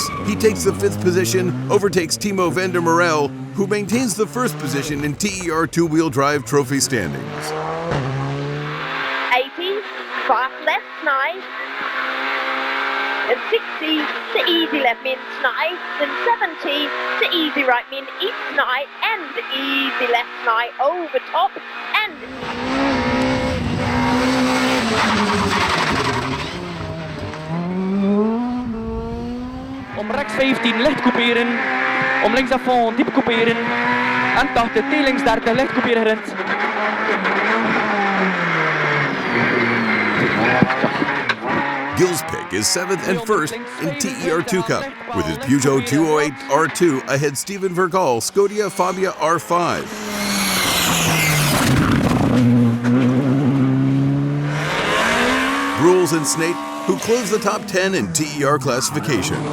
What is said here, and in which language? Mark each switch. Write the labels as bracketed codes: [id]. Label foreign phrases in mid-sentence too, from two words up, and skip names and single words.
[en] He takes the 5th position, overtakes Timo van der Merel, who maintains the 1st position in TER two-wheel drive trophy standings. 80, fast left, nice. And 60 to easy left min, nice. And 70 to easy right min, east night. And easy left night, over top. And [nl] om rechts 15 licht couperen, om links [fr] à fond [nl] diep couperen en 80 T-links 30 licht couperen gerend. [en] Gilles Pick is 7th and 1st in TER 2 Cup, with his Peugeot 208 R2 ahead Steven Vergaal Skoda Fabia R5. Brules and Snate, who close the top 10 in TER classification.